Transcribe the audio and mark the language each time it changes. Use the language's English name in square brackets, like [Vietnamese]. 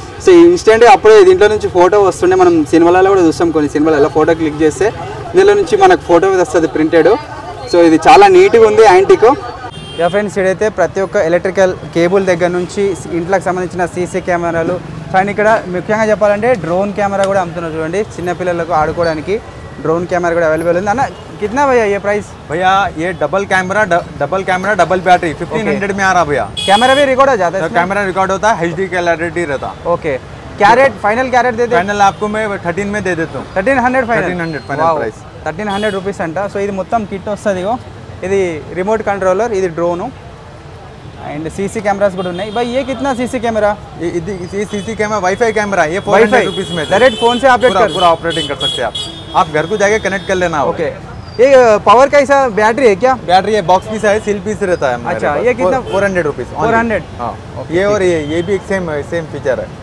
[Telugu] So ఇన్స్టెంట్గా అప్పుడే దీంట్లో నుంచి ఫోటో వస్తుండే. మనం సినిమాలలో కూడా చూస్తాం కొన్ని సినిమాలలో ఫోటో క్లిక్ చేస్తే దీనిలో నుంచి మనకు ఫోటో వస్తుంది ప్రింటెడ్. సో ఇది చాలా నీట్గా ఉంది యాంటిక్. యా ఫ్రెండ్స్ ఇదైతే ప్రతి ఒక్క ఎలక్ట్రికల్ కేబుల్ దగ్గర నుంచి ఇంట్లోకి సంబంధించిన సీసీ కెమెరాలు అండ్ ఇక్కడ ముఖ్యంగా చెప్పాలంటే డ్రోన్ కెమెరా కూడా అమ్ముతున్నారు చూడండి. చిన్నపిల్లలకు ఆడుకోవడానికి ड्रोन कैमरा కూడా అవైలబుల్ ఉంది అన్న. [Hindi] कितना भैया ये प्राइस भैया ये डबल कैमरा डबल बैटरी 1500 में आ रहा भैया. कैमरा भी रिकॉर्ड हो जाता है कैमरा रिकॉर्ड होता है HD क्लैरिटी रहता. ओके क्या रेट फाइनल क्या रेट देते फाइनल आपको मैं 13 में दे देता हूँ 1300 फाइनल 1300 फाइनल प्राइस [Telugu] 1300 రూపీస్ అంట. సో ఇది మొత్తం కిట్ వస్తుంది. ఇది రిమోట్ కంట్రోలర్ ఇది డ్రోను అండ్ सीसी कैमरास కూడా ఉన్నాయి. [Hindi] भाई ये कितना सीसी कैमरा ये सीसी कैमरा वाईफाई कैमरा ये 400 रुपीस में डायरेक्ट फोन से पूरा ऑपरेटिंग कर सकते हैं आप घर को जाके कनेक्ट कर लेना. ओके ये पावर का ऐसा बैटरी है क्या बैटरी है बॉक्स पीस है सील पीस रहता है. अच्छा ये कितना 400 रुपीस 400 हाँ ये और ये भी एक सेम फीचर है.